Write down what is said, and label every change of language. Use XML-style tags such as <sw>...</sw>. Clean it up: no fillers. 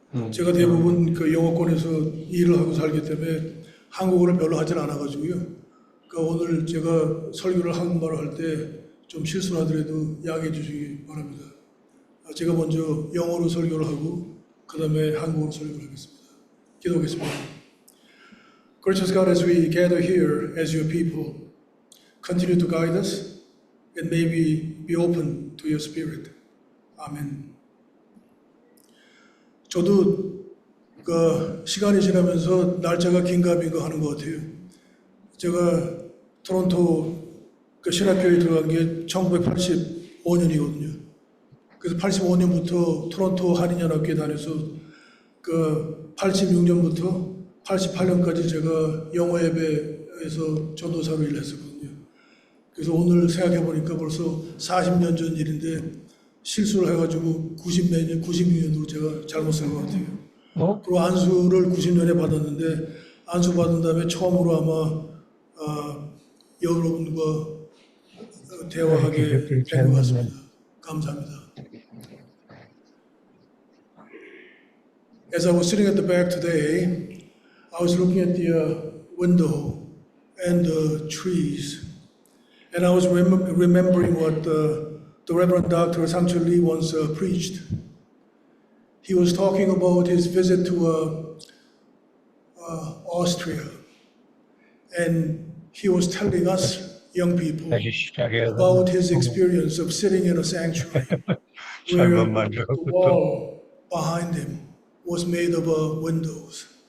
<ko>제가 대부분 그 영어권에서 일을 하고 살기 때문에 한국어를 별로 하질 않아가지고요. 그러니까 오늘 제가 설교를 한국말로 할 때 좀 실수를 하더라도 양해해 주시기 바랍니다. 제가 먼저 영어로 설교를 하고 그 다음에 한국어로 설교를 하겠습니다. 기도하겠습니다.</ko> <en>Gracious God, as we gather here as your people, continue to guide us and may we be open to your spirit.</en> <ko>아멘. 저도 그 시간이 지나면서 날짜가 긴가민가 하는 것 같아요. 제가 토론토 그 신학교에 들어간 게 1985년이거든요. 그래서 85년부터 토론토 한인연합교회 다녀서 그 86년부터 88년까지 제가 영어 예배에서 전도사로 일했었거든요. 그래서 오늘 생각해 보니까 벌써 40년 전 일인데 실수를 해가지고 96년으로 제가 잘못 쓴 것 같아요. 그리고 안수를 90년에 받았는데 안수 받은 다음에 처음으로 아마 여러분과 대화하게 된 것 같습니다. 감사합니다.</ko> <en>As I was sitting at the back today, I was looking at the window and the trees, and I was remembering what the Reverend Dr. Sang-Chul Lee once preached. He was talking about his visit to Austria, and he was telling us young people about his experience of sitting in a sanctuary where the wall behind him was made of windows.</en>